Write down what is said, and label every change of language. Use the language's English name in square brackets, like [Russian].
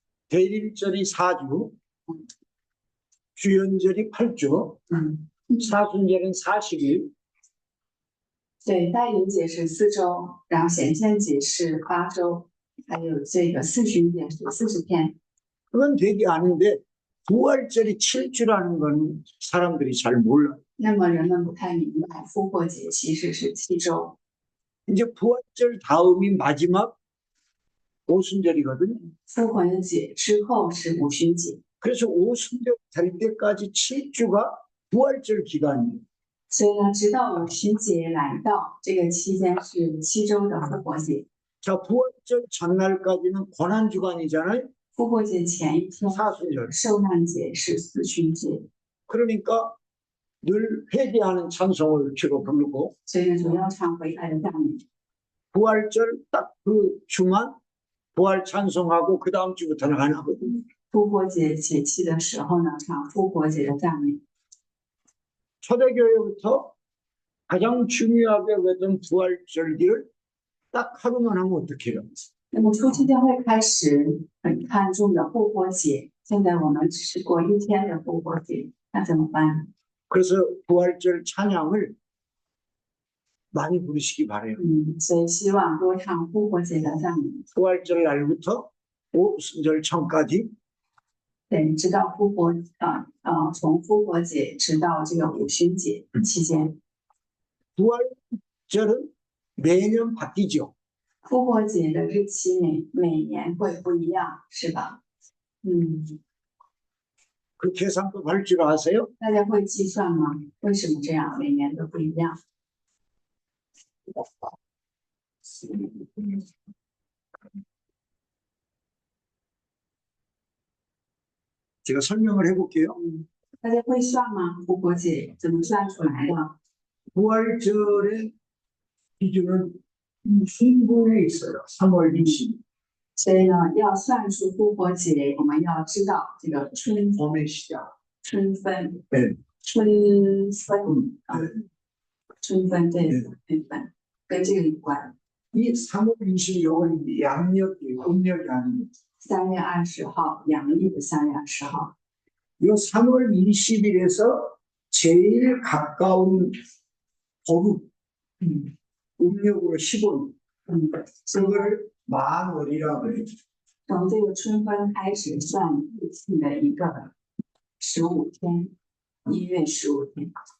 [Korean] 대림절이 4주, 주연절이 8주, 사순절은 40일, [Chinese] 对，代临节是4周，然后显现节是8周，还有这个四旬节是40天。 [Korean] 그건 되게 아는데 부활절이 7주라는 건 사람들이 잘 몰라요. [Chinese] 那么人们不太明白，复活节其实是7周。 [Korean] 이제 부활절 다음이 마지막 오순절이거든요. [Chinese] 复活节之后是五旬节， [Korean] 그래서 오순절 될 때까지 7주가 부활절 기간이에요. [Chinese] 所以呢，直到五旬节来到这个期间是7周的复活节。 [Korean] 자, 부활절 전날까지는 고난주간이잖아요. [Chinese] 复活节前一天 [Korean] 사순절. [Chinese] 受难节是四旬节， [Korean] 그러니까 늘 회개하는 찬송을 주로 부르고 [Chinese] 所以呢，主要唱悔改的赞美。 [Korean] 부활절 딱 그 주만 부활 찬송하고 그 다음 주부터는 안 하거든요. [Chinese] 复活节节期的时候呢，唱复活节的赞美。 [Korean] 초대교회부터 가장 중요하게 여겼던 부활절기를 딱 하루만 하면 어떡해요? [Chinese] 那么初期教会开始很看重的复活节，现在我们只是过一天的复活节，那怎么办？ [Korean] 그래서 부활절 찬양을 많이 부르시기 바래요. [Chinese] 所以希望多唱复活节的赞美。 [Korean] 부활절 날부터 오순절 전까지 [Chinese] 对，直到复活从复活节直到这个五旬节期间， [Korean] 부활절은 매년 바뀌죠. [Chinese] 复活节的日期每年会不一样，是吧？ [Korean] 그 계산법 할 줄 아세요? [Chinese] 大家会计算吗？为什么这样？每年都不一样？ [Korean] 제가 설명을 해볼게요. [Chinese] 大家会算吗？复活节怎么算出来的？ [Korean] 부활절의 기준은 신분에 있어요. 3월 20일. [Chinese] 所以呢，要算出复活节，我们要知道这个春 [Korean] 봄의 시작. [Chinese] 春分， [Korean] 네. [Chinese] 春分啊， [Korean] 네. [Chinese] 春分对， [Korean] 네. [Chinese] 春分跟这个有关。 [Korean] 이 3월 20일은 양력이에요. 음력이 아닙니다. [Chinese] 3月20号，阳历的3月20号。 [Korean] 이 3월 20일에서 제일 가까운 보름, 음력으로 15일. 그걸 만월이라고 그래요. [Chinese] 从这个春分开始算日期的一个15天，1月15天。